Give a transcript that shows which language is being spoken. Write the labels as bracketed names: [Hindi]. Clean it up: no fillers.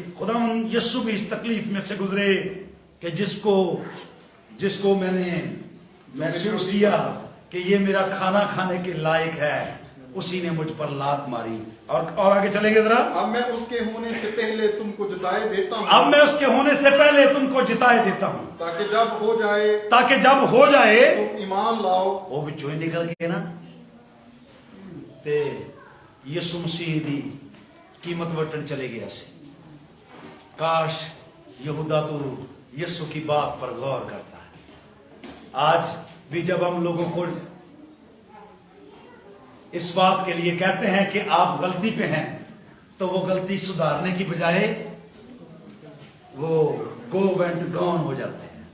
[Urdu] خداوند یسوع بھی اس تکلیف میں سے گزرے کہ جس کو میں نے محسوس کیا کہ یہ میرا کھانا کھانے کے لائق ہے، اسی نے مجھ پر لات ماری. اور آگے چلیں گے ذرا. اب میں اس کے ہونے سے پہلے تم کو جتائے دیتا ہوں. اب میں اس کے ہونے سے پہلے تم کو جتائے دیتا ہوں تاکہ جب ہو جائے تم ایمان لاؤ. وہ بھی جو نکل گئے [Punjabi] نا تے یسوع مسیح دی قیمت وٹن چلے گیا سی. [Urdu] کاش یہودا تو یسوع کی بات پر غور کرتا ہے. آج بھی جب ہم لوگوں کو اس بات کے لیے کہتے ہیں کہ آپ غلطی پہ ہیں تو وہ غلطی سدھارنے کی بجائے وہ گو وینٹ گون ہو جاتے ہیں.